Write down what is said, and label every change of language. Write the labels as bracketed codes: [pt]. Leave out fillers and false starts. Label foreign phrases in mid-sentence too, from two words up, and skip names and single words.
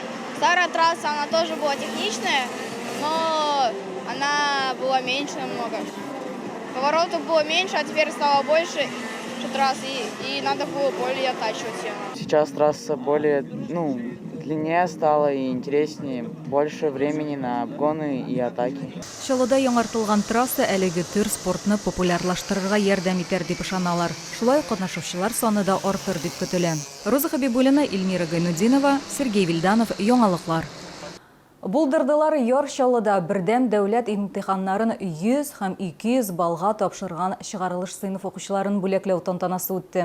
[ru] Старая трасса, она тоже была техничная, но она была меньше намного. Поворотов было меньше, а теперь стало больше трасс, и надо было более оттачивать ее. Сейчас трасса более, длиннее стала и интереснее, больше времени на обгоны и атаки. [tt] Чаллыда яңартылган трасса әлеге төр спортны популярлаштырырга ярдәм итәр дип ышаналар. Шулай катнашучылар саны да артыр дип көтелә. Роза Хабибуллина, Эльмира Гайнудинова, Сергей Вильданов, яңалыклар. Булдырдылар яр Чаллыда бердәм дәүләт имтиханнарын 100 һәм 200 балга тапшырган чыгарылыш сыйныф укучыларын бүләкләү тантанасы үтте.